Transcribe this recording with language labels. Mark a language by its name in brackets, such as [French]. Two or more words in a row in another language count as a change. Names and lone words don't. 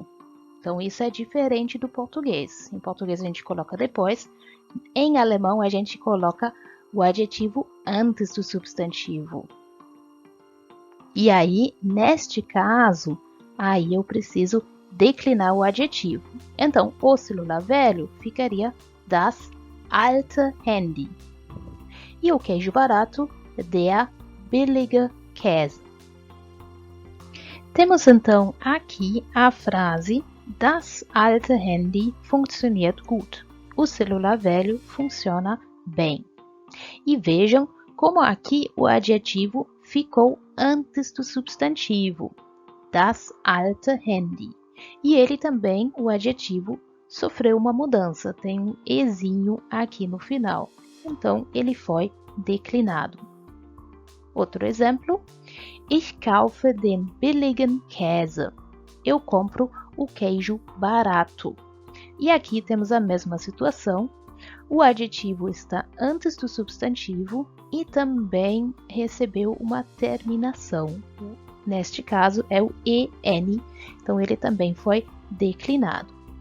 [Portuguese] Então, isso é diferente do português. Em português a gente coloca depois, em alemão a gente coloca o adjetivo antes do substantivo. E aí, neste caso, aí eu preciso declinar o adjetivo. Então, o celular velho ficaria [German] das alte Handy. [Portuguese] E o queijo barato, [German] der billige Käse. [Portuguese] Temos então aqui a frase [German] das alte Handy funktioniert gut. [Portuguese] O celular velho funciona bem. E vejam como aqui o adjetivo ficou antes do substantivo, [German] das alte Handy. [Portuguese] E ele também, o adjetivo, sofreu uma mudança, tem um ezinho aqui no final. Então, ele foi declinado. Outro exemplo, [German] ich kaufe den billigen Käse. [Portuguese] Eu compro o queijo barato. E aqui temos a mesma situação. O adjetivo está antes do substantivo e também recebeu uma terminação. Neste caso é o EN, então ele também foi declinado.